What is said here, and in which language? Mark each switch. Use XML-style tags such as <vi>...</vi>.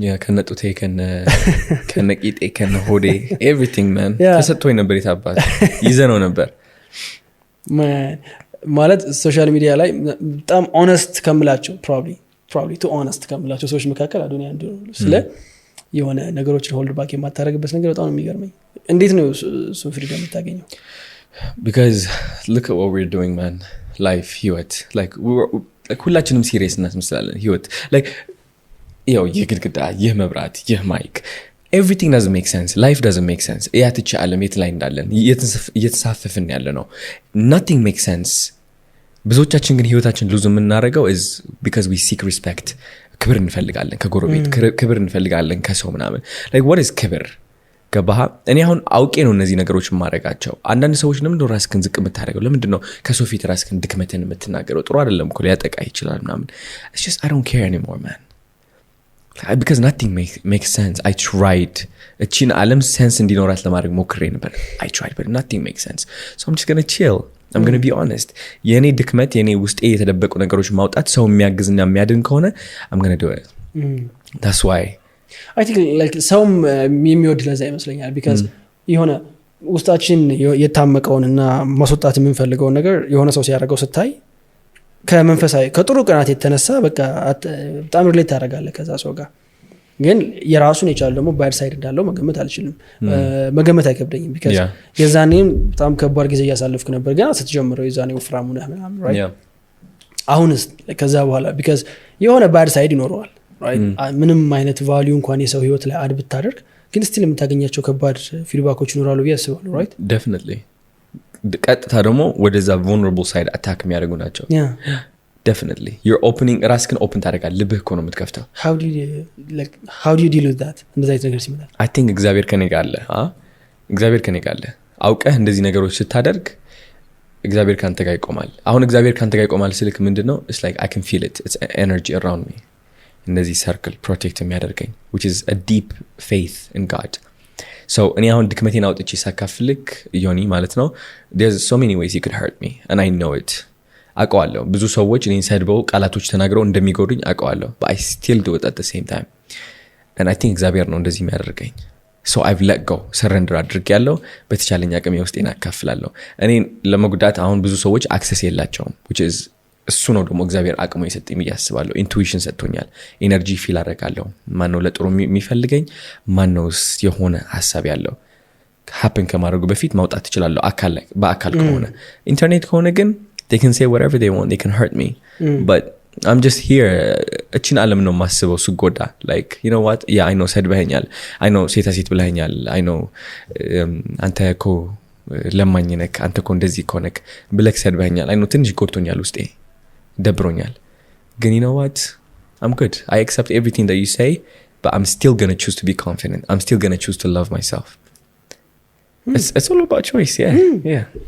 <am>ከነጡቴ ከነቂጤ ከነሆዴ everything man ተሰጥቶኝ ነበር የታባት ይዘነው ነበር ማለት ሶሻል ሚዲያ ላይ በጣም ኦነስት ከምላቸው</am> <en>probably too honest</en> <am>ከምላቸው ሰዎች መካከል አዶኒያ አንዱ ነው። ስለ የሆነ ነገሮችን ሆልድ ባክ የማታረግበት ነገር በጣም የሚገርመኝ። እንዴት ነው እሱ ፍሪደም የምታገኘው?</am> <en>because look at what we're doing man, life ህይወት like</en> <am>ሁላችንም ሲሪየስ እናስመስላለን ህይወት</am> <en>like</en> <am>ይህ ግድግዳ፣ ይህ መብራት፣ ይህ ማይክ</am> <en>everything doesn't make sense. Life doesn't make sense.</en> <am>ያትች ዓለም የት ላይ እንዳለን እየተሳፈፍን ያለ ነው።</am> <en>nothing makes sense።</en> <am>ብዙዎቻችን ግን ህይወታችን ሉዝ የምናደርገው</am> <en>is because we seek respect።</en> <am>ክብር እንፈልጋለን ከጎረቤት፣ ክብር እንፈልጋለን ከሰው ምናምን like</am> <en>what is</en> <am>ክብር? ገባህ? እኔ አሁን አውቄ ነው እነዚህ ነገሮች የማደርጋቸው። አንዳንድ ሰዎች ለምንድን ነው ራስህን ዝቅ የምታደርገው? ለምንድን ነው ከሰው ፊት ራስህን ድክመትን የምትናገረው? ጥሩ አይደለም እኮ ሊያጠቃ ይችላል ምናምን።</am> <en>it's just I don't care anymore man because nothing makes sense. I tried</en> <am>እቺን ዓለም sense እንዲኖራት ለማድረግ ሞክሬ ነበር።</am> <en>I tried but nothing makes sense. So I'm just going to chill. I'm going to be honest.</en> <am>የኔ ድክመት የኔ ውስጤ የተደበቁ ነገሮች ማውጣት ሰው የሚያግዝና የሚያድን ከሆነ</am> <en>I'm going to do it. That's why</en> <am>I think like ሰውም የሚወድ ለዛ ይመስለኛል because የሆነ ውስጣችን የታመቀውንና ማስወጣት የምንፈልገውን ነገር የሆነ ሰው ሲያደርገው ስታይ ከመንፈሳዊ ከጥሩ ቅናት የተነሳ በቃ በጣም ሪሌት ታደርጋለህ ከዛ ሰው ጋር። ግን የራሱን የቻለ ደግሞ ባድ ሳይድ እንዳለው መገመት አልችልም፣ መገመት አይከብደኝም because የዛኔም በጣም ከባድ ጊዜ እያሳለፍኩ ነበር ገና ስትጀምረው የዛኔ ወፍራሙ ነህ ምናምን right አሁንስ ከዛ በኋላ because የሆነ ባድ ሳይድ ይኖረዋል right ምንም አይነት ቫልዩ እንኳን የሰው ህይወት ላይ አድ ብታደርግ ግን ስቲል የምታገኛቸው ከባድ ፊድባኮች ይኖራሉ ብዬ አስባለሁ right definitely ቀጥታ ደግሞ ወደዛ vulnerable side attack የሚያደርጉ ናቸው</am> <en>definitely you're opening</en> <am>ራስህን open ታደርጋለህ ልብህ እኮ ነው የምትከፍተው</am> <en>how do you deal with that</en> <am>እንደዛ አይነት ነገር ሲመጣ I think እግዚአብሔር ከኔ ጋር አለ እግዚአብሔር ከኔ ጋር አለ አውቀህ እንደዚህ ነገሮች ስታደርግ እግዚአብሔር ካንተ ጋር ይቆማል አሁን እግዚአብሔር ካንተ ጋር ይቆማል ስልክ ምንድነው</am> <en>it's like I can feel it it's energy around me</en> <am>እንደዚህ circle protect የሚያደርገኝ</am> <en>which is a deep faith in God so</en> <am>እኔ አሁን ድክመቴን አውጥቼ ሳካፍልክ ዮኒ ማለት ነው</am> <en>there's so many ways you could hurt me and I know it</en> <am>አውቀዋለሁ ብዙ ሰዎች እኔን ሰድበው ቃላቶች ተናግረው እንደሚጎዱኝ አውቀዋለሁ</am> <en>but I still do it at the same time</en> <am>and I think እግዚአብሔር ነው እንደዚህ የሚያደርገኝ</am> <en>so I've let go</en> <am>surrender አድርጌያለሁ በተቻለኝ አቅም የውስጤን አካፍላለሁ እኔ ለመጉዳት አሁን ብዙ ሰዎች access የላቸውም which is እሱ ነው ደግሞ እግዚአብሔር አቅሙ የሰጠኝ ያስባለሁ ኢንቱዊሽን ሰጥቶኛል ኤነርጂ ፊል አደርጋለሁ ማን ነው ለጥሩ የሚፈልገኝ ማን ነው የሆነ ሐሳብ ያለው happen ከማድረጉ በፊት ማውጣት ይችላልው አካል ላይ በአካል ከሆነ ኢንተርኔት ከሆነ ግን</am> <en>they can say whatever they want they can hurt me but I'm just here</en> <am>እችን ዓለም ነው ማስበው ስጎዳ</am> <en>like you know what yeah I know ሰድበኸኛል I know ሴት ብለኸኛል I know አንተ እኮ ለማኝ ነክ አንተ እኮ እንደዚህ እኮ ነክ ብለክ ሰድበኸኛል I know</en> <am>ትንሽ ጎድቶኛል ውስጤ ደብሮኛል ግን</am> <en>you know what I'm good I accept everything that you say but I'm still going to choose to be confident I'm still going to choose to love myself it's all about choice yeah</en>